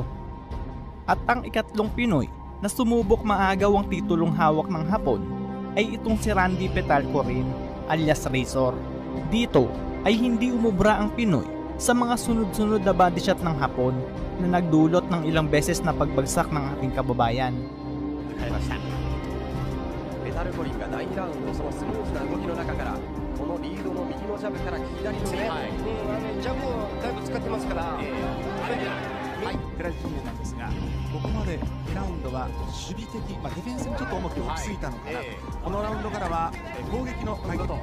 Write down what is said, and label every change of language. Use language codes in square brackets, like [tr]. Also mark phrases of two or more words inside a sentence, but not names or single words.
[tl] At ang ikatlong Pinoy na sumubok maagaw ang titulong hawak ng Hapon ay itong si Randy Petalco rin alias Razor. Dito ay hindi umubra ang Pinoy sa mga sunod-sunod na body shot ng Hapon na nagdulot ng ilang beses na pagbagsak ng ating kababayan. [ja] ペタルコリンが第2ラウンドそのスムーズな動きの中からこのリードの右のジャブから左のね、ジャブをだいぶ使ってますから、はい、テラジなんですが、ここまで2ラウンドは守備的、ディフェンスにちょっと重きを置きすぎたのかな、このラウンドからは攻撃の態度、